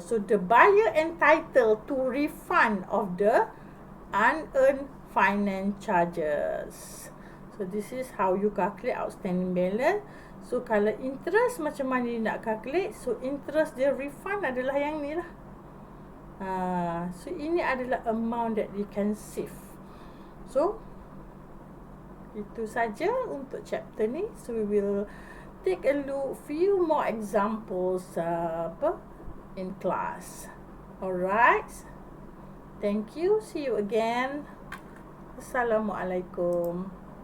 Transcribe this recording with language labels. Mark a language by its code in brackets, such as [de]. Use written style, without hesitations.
[en] So the buyer entitled to refund of the unearned finance charges. So this is how you calculate outstanding balance. [ms] So kalau interest macam mana nak calculate? So interest dia refund adalah yang ni lah. So ini adalah [en] amount that you can save. [ms] So itu saja untuk chapter ni. [en] So we will take a look few more examples in class. Alright. Thank you. See you again. Assalamualaikum.